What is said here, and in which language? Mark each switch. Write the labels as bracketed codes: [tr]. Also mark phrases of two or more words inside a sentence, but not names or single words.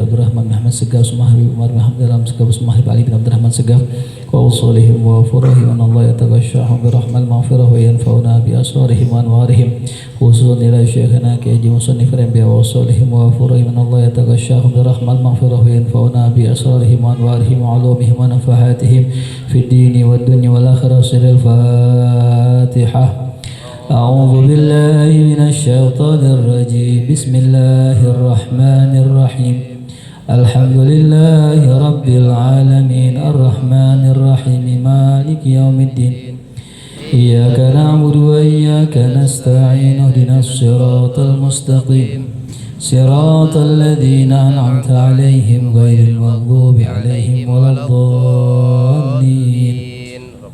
[ar] عبد الرحمن محمد سقاف عثمانكي عمر محمد دلم سقاف عثمانكي علي بن عبد الرحمن سقاف وأصولهم وفروعهم أن الله يتغشاهم بالرحمة والمغفرة وينفعنا بأسرارهم وأنوارهم خصوصا إلى شيخنا كي حاجي مصنف رمبي وأصولهم وفروعهم أن الله يتغشاهم بالرحمة والمغفرة وينفعنا بأسرارهم وأنوارهم وعلومهم ونفحاتهم في الدين والدنيا والآخرة. سر الفاتحة. أعوذ بالله من الشيطان الرجيم. بسم الله الرحمن الرحيم الحمد لله رب العالمين الرحمن الرحيم مالك يوم الدين إياك نعبد وإياك نستعين اهدنا الصراط المستقيم صراط الذين أنعمت عليهم غير المغضوب عليهم ولا الضالين.